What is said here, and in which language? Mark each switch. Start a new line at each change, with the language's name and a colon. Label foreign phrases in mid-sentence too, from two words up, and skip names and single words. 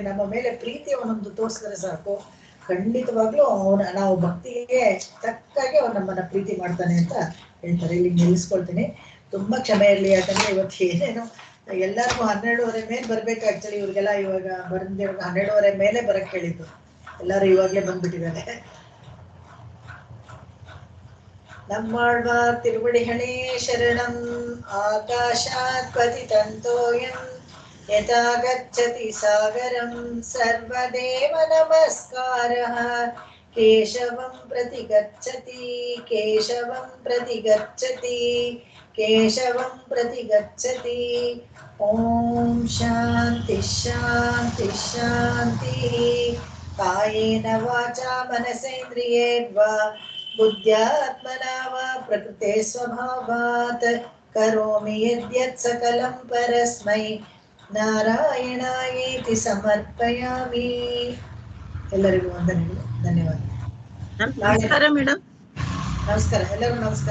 Kannada: ನಮ್ಮ ಮೇಲೆ ಪ್ರೀತಿ ಅವನೊಂದು ತೋರಿಸಿದ್ರೆ ಸಾಕು, ಖಂಡಿತವಾಗ್ಲೂ ನಾವು ಭಕ್ತಿಗೆ ತಕ್ಕಾಗಿ ಅವ್ನು ನಮ್ಮನ್ನ ಪ್ರೀತಿ ಮಾಡ್ತಾನೆ ಅಂತ ಹೇಳ್ತಾರೆ. ಇಲ್ಲಿ ನಿಲ್ಲಿಸ್ಕೊಳ್ತೀನಿ. ತುಂಬಾ ಕ್ಷಮೆ ಇರಲಿ. ಯಾಕಂದ್ರೆ ಇವತ್ತು ಏನೇನು ಎಲ್ಲರಿಗೂ 12:30 ಮೇಲೆ ಬರ್ಬೇಕು. ಆಕ್ಚುಲಿ ಇವ್ರಿಗೆಲ್ಲ ಇವಾಗ ಬಂದಿರೋ 12:30 ಮೇಲೆ ಬರಕ್ ಹೇಳಿದ್ದು. ಎಲ್ಲರೂ ಇವಾಗ್ಲೇ ಬಂದ್ಬಿಟ್ಟಿದ್ದಾರೆ.
Tamil: நம்மாழ்வார் திருவடிகளே சரணம்.
Sanskrit: आकाशात् पतितन्तोयम् यथा गच्छति सागरम् सर्वदेव नमस्कारः. केशवम् प्रति गच्छति केशवम् प्रति गच्छति केशवम् प्रति गच्छति. ओम् शान्ति शान्ति शान्ति. कायेन वाचा मनसेन्द्रियैर्वा बुद्ध्यात्मना वा प्रकृते स्वभावात् करोमि यद्यत् सकलं परस्मै नारायणायेति समर्पयामि.
Kannada: ಎಲ್ಲರಿಗೂ ವಂದನೆಗಳು. ಧನ್ಯವಾದ. ನಮಸ್ಕಾರ ಮೇಡಮ್. ನಮಸ್ಕಾರ. ಎಲ್ಲರಿಗೂ ನಮಸ್ಕಾರ.